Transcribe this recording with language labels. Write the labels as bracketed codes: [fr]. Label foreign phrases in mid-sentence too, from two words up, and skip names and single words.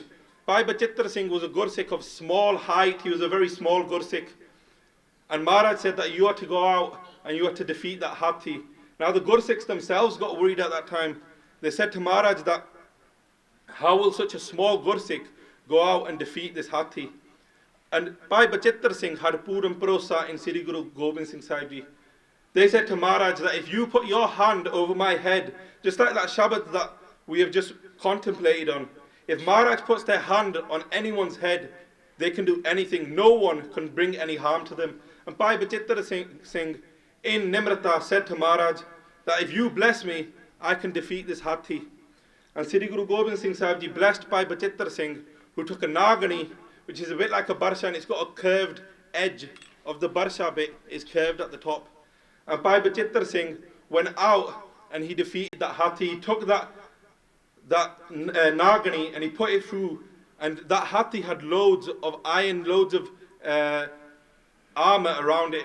[en] Bhai Tarjinder Singh was a Gursikh of small height, he was a very small Gursikh. And Maharaj said that you are to go out and you are to defeat that hathi. Now the Gursikhs themselves got worried at that time. They said to Maharaj that, how will such a small Gursikh go out and defeat this hathi? And Bhai Tarjinder Singh had [pa] ਪੂਰਨ ਭਰੋਸਾ [en] in Sri Guru Gobind Singh Sahib Ji. They said to Maharaj that if you put your hand over my head, just like that Shabad that we have just contemplated on, if Maharaj puts their hand on anyone's head, they can do anything. No one can bring any harm to them. And Bhai Tarjinder Singh in Nimrata said to Maharaj that if you bless me, I can defeat this hathi. And Sri Guru Gobind Singh Sahib Ji blessed Bhai Tarjinder Singh, who took a nagani, which is a bit like a barsha, and it's got a curved edge of the barsha bit, is curved at the top. And Bhai Tarjinder Singh went out and he defeated that hathi. He took that nagani and he put it through, and that hathi had loads of iron, loads of armor around it.